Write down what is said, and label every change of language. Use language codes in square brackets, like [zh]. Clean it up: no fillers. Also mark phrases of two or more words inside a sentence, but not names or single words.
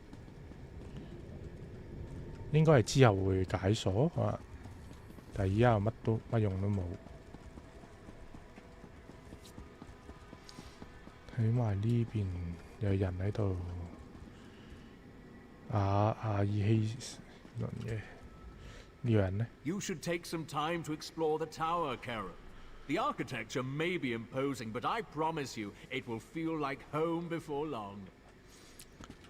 [yue] 應該係之後會解鎖啊，但係依家乜用都冇。睇埋呢邊有人喺度，阿爾希倫嘅。 [en] You should take some time to explore the tower, Karen. The architecture may be imposing, but I promise you, it will feel like home before long.